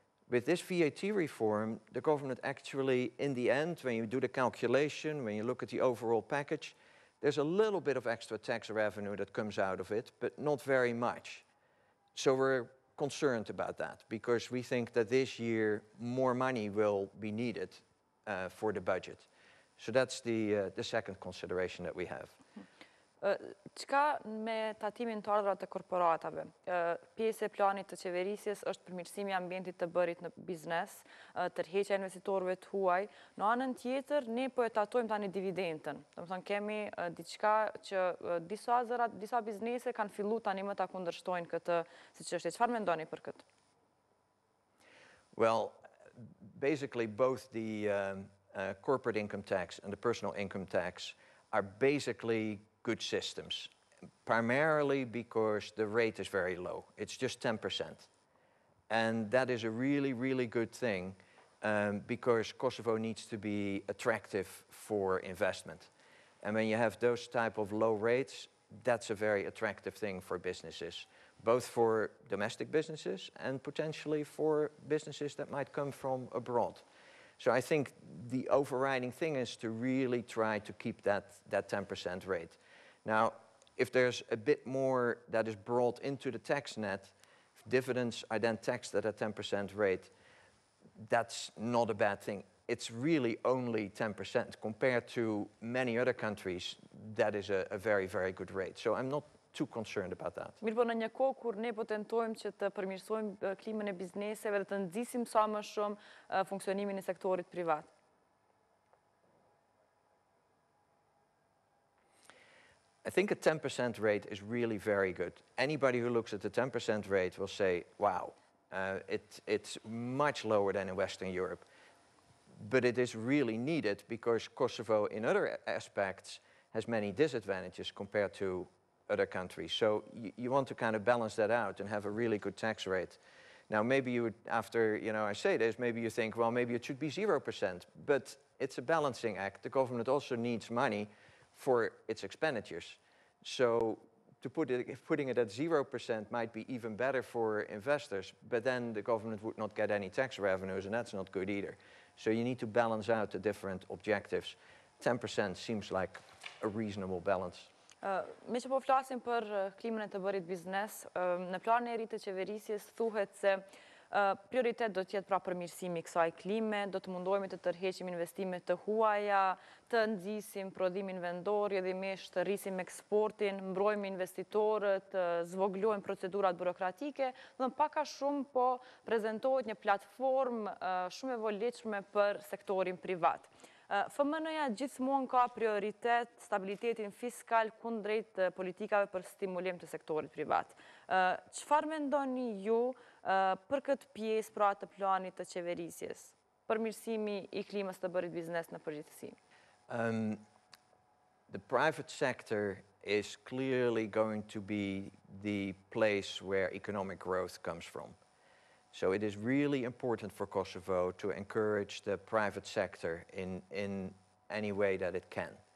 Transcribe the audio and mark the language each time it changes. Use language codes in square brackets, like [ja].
[en] With this VAT reform, the government actually, in the end, when you do the calculation, when you look at the overall package, there's a little bit of extra tax revenue that comes out of it, but not very much. So we're concerned about that because we think that this year more money will be needed for the budget. So that's the second consideration that we have. [sq] Çka me tatimin të ardhurat të korporatave? Pjesë e planit të qeverisjes është përmirësimi i ambientit të bërit në biznes, tërheqja e investitorëve të huaj. Në anën tjetër, ne po e tatojmë tani dividendën. Domethënë kemi diçka që disa biznese kanë filluar tani më ta kundërshtojnë këtë si çështje. Çfarë mendoni për këtë? [en] Well, basically both the corporate income tax and the personal income tax are basically good systems, primarily because the rate is very low. It's just 10%. And that is a really, really good thing because Kosovo needs to be attractive for investment. And when you have those type of low rates, that's a very attractive thing for businesses, both for domestic businesses and potentially for businesses that might come from abroad. So I think the overriding thing is to really try to keep that 10% rate. Now, if there's a bit more that is brought into the tax net, if dividends are then taxed at a 10% rate, that's not a bad thing. It's really only 10% compared to many other countries. that is a very, very good rate. So I'm not too concerned about that. [sq] Mirë, po në një kohë kur ne po tentojmë që të përmirësojmë klimën e bizneseve dhe të nxisim sa më shumë funksionimin e sektorit privat. [en] I think a 10% rate is really very good. Anybody who looks at the 10% rate will say, wow, it's much lower than in Western Europe. But it is really needed because Kosovo, in other aspects, has many disadvantages compared to other countries. So you want to kind of balance that out and have a really good tax rate. Now, maybe you would, after I say this, maybe you think, well, maybe it should be 0%. But it's a balancing act. The government also needs money for its expenditures. So putting it at 0% might be even better for investors, but then the government would not get any tax revenues, and that's not good either. So you need to balance out the different objectives. 10% seems like a reasonable balance. [sq] Me që po flasim për klimën e të bërit biznes, në planin e ri të qeverisjes thuhet se prioritet do t'jetë pra përmirësimi i kësaj klime, do të mundohemi të tërheqim investimet të huaja, të nxisim prodhimin vendor, jedhimisht të rrisim eksportin, mbrojmë investitorët, zvoglojmë procedurat burokratike, dhe pak a shumë po prezantohet një platformë shumë e volitshme për sektorin privat. FMN-ja gjithmonë ka prioritet stabilitetin fiskal kundrejt politikave për stimulim të sektorit privat. Çfarë mendoni ju për këtë pjesë pra të planit të qeverisjes, përmirësimi i klimës të bërit biznes në përgjithësi? [en] The private sector is clearly going to be the place where economic growth comes from. So it is really important for Kosovo to encourage the private sector in any way that it can.